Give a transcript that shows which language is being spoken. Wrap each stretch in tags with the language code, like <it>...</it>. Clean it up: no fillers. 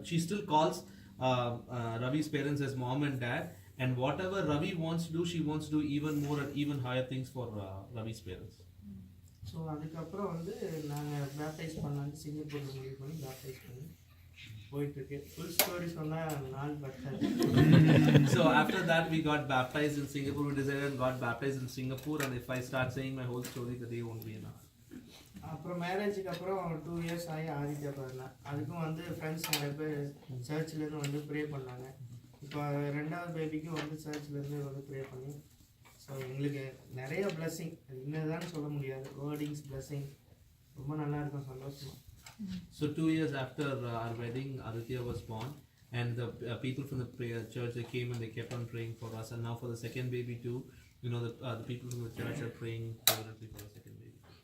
<en>She still calls Ravi's parents as mom and dad, and whatever Ravi wants to do, she wants to do even more and even higher things for Ravi's parents.</en> <ta>So அதுக்கப்புறம் வந்து நாங்கள் baptise பண்ணலான்னு சிங்கப்பூரில் முடிவு பண்ணி baptise பண்ணி போயிட்டுருக்கு. Full story சொன்னால் நாள் பத்தாது.</ta> <en>So after that we got baptized in Singapore. We decided and got baptized in Singapore, and if I start saying my whole story, the day won't be enough.</en> <ta>அப்புறம் மேரேஜுக்கு அப்புறம் 2 years ஆகி ஆதித்யா பிறந்தான். அதுக்கும் வந்து ஃப்ரெண்ட்ஸ் நிறைய பேர் சர்ச்லேருந்து வந்து ப்ரே பண்ணாங்க. இப்போ 2வது பேபிக்கும் வந்து சர்ச்லேருந்து வந்து ப்ரே பண்ணி ஸோ எங்களுக்கு நிறைய பிளெஸ்ஸிங் என்னதான் சொல்ல முடியாது. வேர்டிங்ஸ் பிளெஸ்ஸிங் ரொம்ப நல்லா இருக்கும், சந்தோஷமா.</ta> <en>So 2 years after our wedding, Aditya was born, and the people from the prayer church, they came and they kept on praying for us. And now for the second baby too, the people from the church are praying fervently for the second baby.</en>